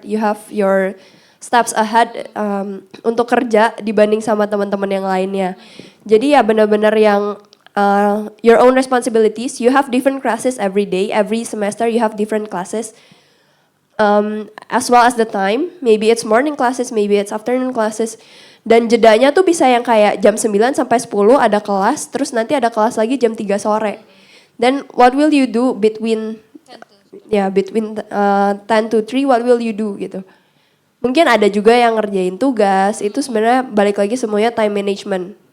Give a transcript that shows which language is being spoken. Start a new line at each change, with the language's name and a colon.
English: You have your steps ahead
Indonesian: untuk kerja dibanding sama teman-teman yang lainnya. Jadi ya benar-benar yang
English: your own responsibilities. You have different classes every day, every semester you have different classes. As well as the time, maybe it's morning classes, maybe it's afternoon classes.
Indonesian: Dan jedanya tuh bisa yang kayak jam 9 sampai 10 ada kelas, terus nanti ada kelas lagi jam 3 sore.
English: Then what will you do between 10 to 3, what will you do
Indonesian: gitu. Mungkin ada juga yang ngerjain tugas, itu sebenarnya balik lagi semuanya time management.